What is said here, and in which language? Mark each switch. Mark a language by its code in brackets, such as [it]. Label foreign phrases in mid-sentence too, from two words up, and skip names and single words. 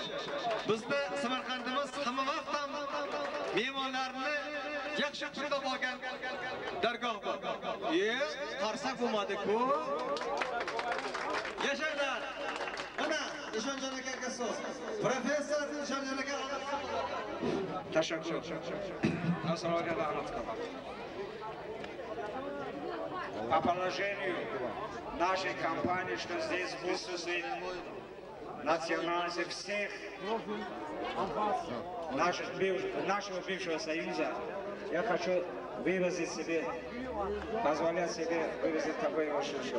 [uz] Bizda Samarqandimiz hamma vaqt ham mehmonlarni yaxshi kutib olgan dargoh bu. Qarsak bo'lmadi-ku. Yashanglar. Mana Eshonjon akaga so'z. Professor Eshonjon aka. Tashakkur. Assalomu alaykum. [ru] По положению нашей компании, что здесь присутствует национальности всех нашего бывшего союза, я хочу выразить себе, позволять себе выразить такое ощущение.